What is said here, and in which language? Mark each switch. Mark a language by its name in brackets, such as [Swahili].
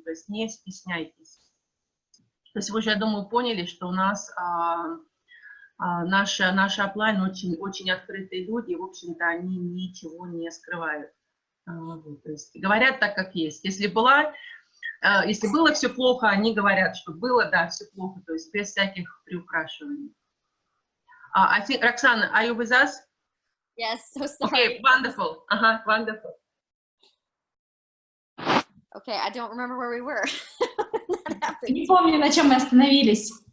[Russian] То есть не стесняйтесь. То есть вы уже, я думаю, поняли, что у нас наши оплайн очень открытые люди, и, в общем-то, они ничего не скрывают. Вот, то есть говорят так, как есть. Если было все плохо, они говорят, что было, да, все плохо, то есть без всяких приукрашиваний. [English] I think, Roxana, are you with us? Yes, so sorry. Okay, wonderful. Wonderful. Okay, I don't remember where we were. [Russian] Не помню, на чем мы остановились.